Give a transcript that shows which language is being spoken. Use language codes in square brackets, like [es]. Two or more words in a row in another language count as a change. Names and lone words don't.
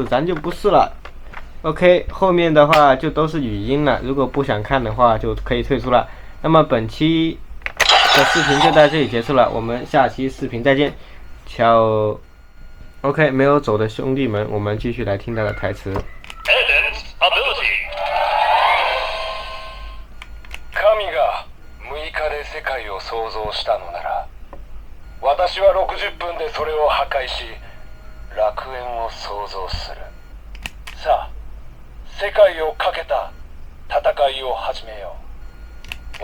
[zh] 咱就不试了。OK， 后面的话就都是语音了，如果不想看的话就可以退出了。那么本期的视频就到这里结束了，我们下期视频再见，瞧。OK， 没有走的兄弟们，我们继续来听他的台词。 [ja] 神が6日で世界を創造したのなら、私は60分でそれを破壊し、楽園を創造する。さあ、世界をかけた戦いを始めよう。